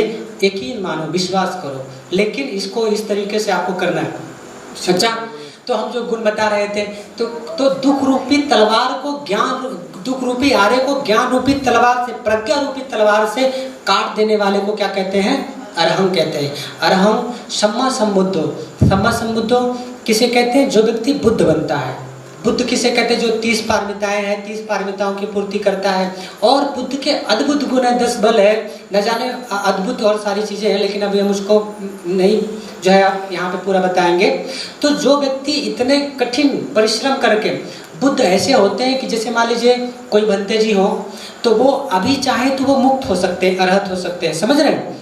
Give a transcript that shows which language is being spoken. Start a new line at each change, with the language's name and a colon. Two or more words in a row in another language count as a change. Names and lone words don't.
Hindi: यकीन मानो, विश्वास करो। लेकिन इसको इस तरीके से आपको करना है। अच्छा, तो हम जो गुण बता रहे थे, तो दुख रूपी तलवार को दुख रूपी आरे को ज्ञान रूपी तलवार से, प्रज्ञा रूपी तलवार से काट देने वाले को क्या कहते हैं? अरहंग कहते हैं।
Pali: अरहंग सम्मा संबुद्धो
Hindi: किसे कहते हैं? जो व्यक्ति बुद्ध बनता है। बुद्ध किसे कहते हैं? जो 30 पारमिताएं हैं, 30 पारमिताओं की पूर्ति करता है। और बुद्ध के अद्भुत गुण है, 10 बल है, न जाने अद्भुत और सारी चीजें हैं, लेकिन अभी हम उसको नहीं जो है यहाँ पे पूरा बताएंगे। तो जो व्यक्ति इतने कठिन परिश्रम करके, बुद्ध ऐसे होते हैं कि जैसे मान लीजिए कोई भंते जी हो, तो वो अभी चाहे तो वो मुक्त हो सकते हैं, अरहत हो सकते हैं, समझ रहे हैं?